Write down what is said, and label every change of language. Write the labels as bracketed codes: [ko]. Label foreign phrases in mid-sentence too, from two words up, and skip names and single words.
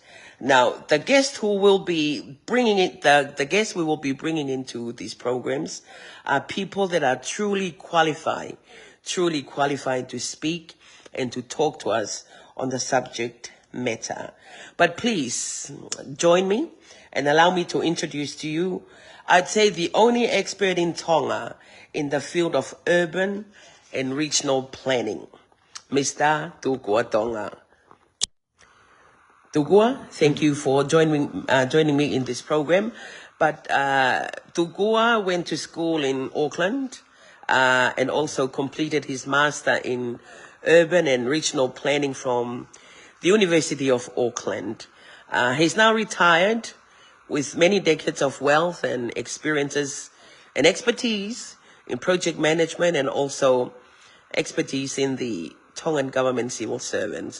[en] Now, the guest who will be bringing it, the guests we will be bringing into these programs are people that are truly qualified to speak and to talk to us on the subject matter. But please join me and allow me to introduce to you, I'd say, the only expert in Tonga in the field of urban and regional planning, Mr. Tukua Tonga. Tukua, thank you for joining me in this program. But Tukua went to school in Auckland and also completed his master in urban and regional planning from the University of Auckland. He's now retired with many decades of wealth and experiences and expertise in project management and also expertise in the Tongan government civil servants.